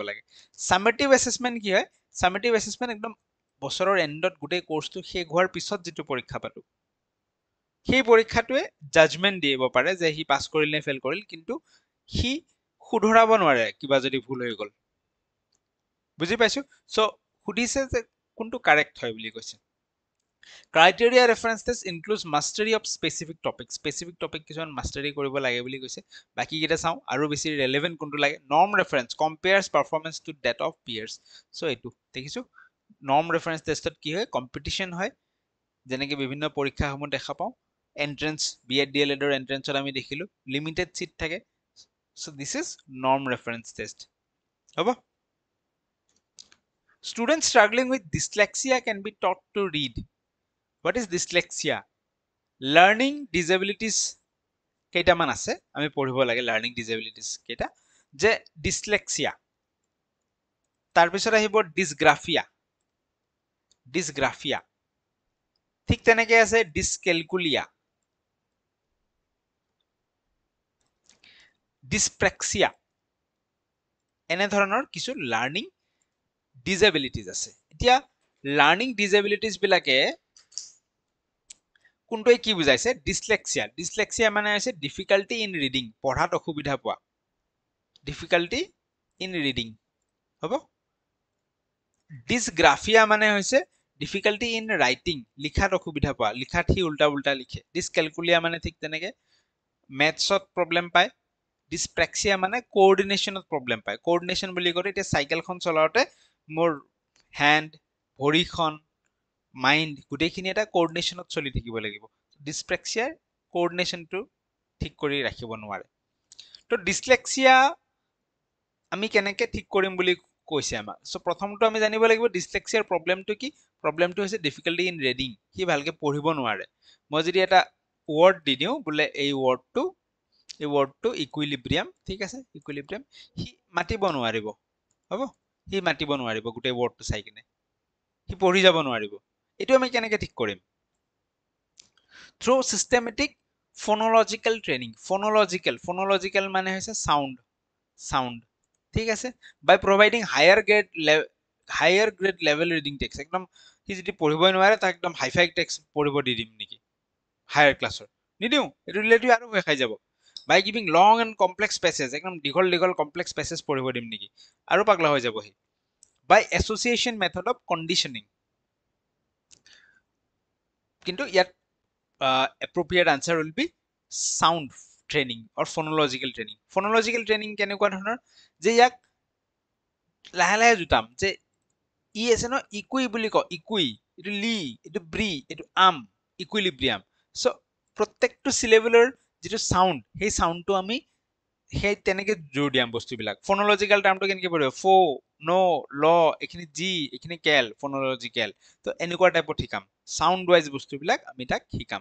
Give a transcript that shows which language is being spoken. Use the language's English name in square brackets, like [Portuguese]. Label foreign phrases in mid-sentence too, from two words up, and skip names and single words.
[Assamese] লাগে [English] summative assessment [Assamese] কি হয় [English] summative assessment [Assamese] একদম বছৰৰ এন্ডত গোটেই কোৰ্সটো শেষ হোৱাৰ পিছত যেটো পৰীক্ষা পাতো সেই পৰীক্ষাটোৱে জাজমেন্ট দিব পাৰে যে হি পাস কৰিল নে ফেল কৰিল কিন্তু হি শুধৰাব নোৱাৰে কিবা যদি ভুল হৈ গল বুজি পাইছো সো সুধিছে যে কোনটো কাৰেক্ট হয় বুলি কৈছে [English] Criteria reference test includes mastery of specific topic [Assamese] কিছুমান mastery কৰিব লাগে বুলি কৈছে বাকি কিটা চাও আৰু বেছি relevant কোনটো লাগে [English] norm reference compares performance to that of peers so [Assamese] এটো দেখিছো norm reference testত কি হয় competition হয় যেনেকে বিভিন্ন পৰীক্ষাসমূহ দেখা পাও entrance B.Ed DLEd ৰ entrance আমি দেখিলো [English] limited seat [Assamese] থাকে [English] so this is norm reference test [Assamese] হ'ব [English] Students struggling with dyslexia can be taught to read What is dyslexia? Learning disabilities [Assamese] কেইটামান আছে আমি পঢ়িব লাগে [English] learning disabilities [Assamese] কেইটা যে dyslexia তাৰ পিছত আহিব dysgraphia ঠিক তেনেকে আছে dyscalculia dyspraxia এনে ধৰণৰ কিছু [English] learning disabilities [Assamese] আছে এতিয়া [English] learning disabilities [Assamese] বিলাকে কোনটোই কি বুজাইছে dyslexia মানে হৈছে [English] difficulty in reading [Assamese] পঢ়াত অসুবিধা পোৱা [English] difficulty in reading [Assamese] হ'ব dysgraphia মানে হৈছে [English] difficulty in writing [Assamese] লিখাত অসুবিধা পোৱা লিখাত হি উল্টা উল্টা লিখে dyscalculia মানে ঠিক তেনেকে mathsত প্ৰবলেম পায় dyspraxia মানে coordinationত প্ৰবলেম পায় coordination বুলি কলে এতিয়া সাইকেলখন চলাওতে মোৰ হ্যান্ড ভৰিখন মাইন্ড গুটেইখিনি এটা কোঅৰ্ডিনেশনত চলি থাকিব লাগিব dyspraxia কোঅৰ্ডিনেশনটো ঠিক কৰি ৰাখিব নোৱাৰে তো dyslexia আমি কেনেকে ঠিক কৰিম বুলি কৈছে আমাক সো প্ৰথমটো আমি জানিব লাগিব dyslexia প্ৰবলেমটো কি প্ৰবলেমটো হৈছে [English] difficulty in reading [Assamese] হি ভালকে পঢ়িব নোৱাৰে মই যদি এটা ওয়াৰ্ড দি দিও বলে এই ওয়াৰ্ডটো ইকুইলিব্ৰিয়াম ঠিক আছে ইকুইলিব্ৰিয়াম হি মাতিব নোৱাৰিব হ'ব হি মাতিব নোৱাৰিব গুটেই ওয়াৰ্ডটো চাই কিনে হি পঢ়ি যাব নোৱাৰিব এটো আমি কেনেকে ঠিক কৰিম [English] through systematic phonological training [Assamese] phonological মানে হৈছে sound ঠিক আছে [English] by providing higher grade level reading text [Assamese] একদম হি যদি পঢ়িবই নোৱাৰে তাক একদম [English] hi-fi text [Assamese] পঢ়িব দি দিম নেকি [English] higher classৰ [Assamese] নিদিও এটো ৰিলেটিভ আৰু হৈ খাই যাব [English] by giving long and complex passages [Assamese] একদম দীঘল [English] complex passages [Assamese] পঢ়িব দিম নেকি আৰু পাগলা হৈ যাব হি [English] by association method of conditioning [Assamese] কিন্তু ইয়াত [English] appropriate answer will be sound training or phonological training [Assamese] কেনেকুৱা ধৰণৰ যে ইয়াক লাহে জুটাম যে ই আছে ন ইকুই বুলি ক ইকুই এটো লি এটো ব্ৰি এটো আম ইকুইলিব্ৰিয়াম সো প্ৰত্যেকটো সিলেবলৰ যেটো সাউন্ড সেই সাউন্ডটো আমি সেই তেনেকে জোৰ দিয়াম বস্তুবিলাক ফোনোলজিক্যাল টার্মটো কেনেকে পঢ়িব ফো নো ল এখিনি জি এখিনি কেল ফোনোলজিক্যাল তো এনেকুৱা টাইপৰ শিকাম [English] sound wise [Assamese] বস্তুবিলাক আমি তাক শিকাম